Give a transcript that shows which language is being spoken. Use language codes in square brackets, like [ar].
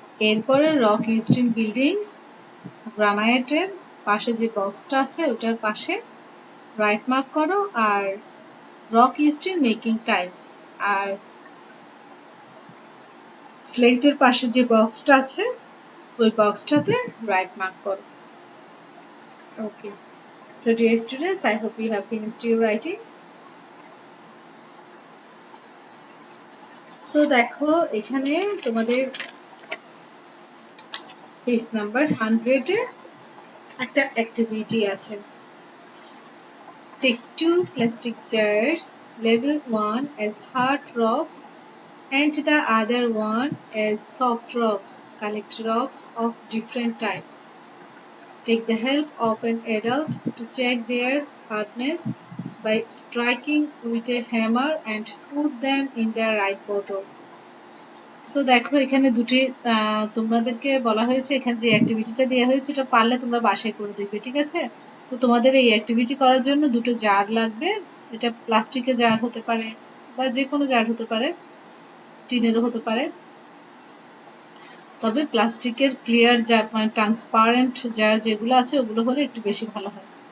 [bn] এরপরে rock used in buildings, গ্রানাইটের পাশে যে বক্সটা আছে ওটার পাশে রাইট মার্ক করো। আর rock used in making tiles, আর স্লেটের পাশে যে বক্সটা আছে ওই বক্সটাতে রাইট মার্ক করো। [en] Okay, so dear students, I hope you have finished your writing. [bn] So দেখো এখানে তোমাদের পেজ নাম্বার 100 এ একটা অ্যাক্টিভিটি আছে। [en] Take 2 plastic jars, label one as hard rocks and the other one as soft rocks. Collect rocks of different types. Take the help of an adult to check their hardness by striking with a hammer and put them in their right bottles. [bn] So দেখো এখানে দুটি তোমাদেরকে বলা হয়েছে, এখানে যে অ্যাক্টিভিটিটা দেওয়া হয়েছে এটা পারলে তোমরা বাসায় করে দেখবে, ঠিক আছে? তো তোমাদের এই অ্যাক্টিভিটি করার জন্য দুটো জার লাগবে। এটা প্লাস্টিকের জার হতে পারে বা যে কোনো জার হতে পারে, টিনেরও হতে পারে, তবে প্লাস্টিকের ক্লিয়ার জার মানে ট্রান্সপারেন্ট জার যেগুলো আছে ওগুলো হলে একটু বেশি ভালো হয়।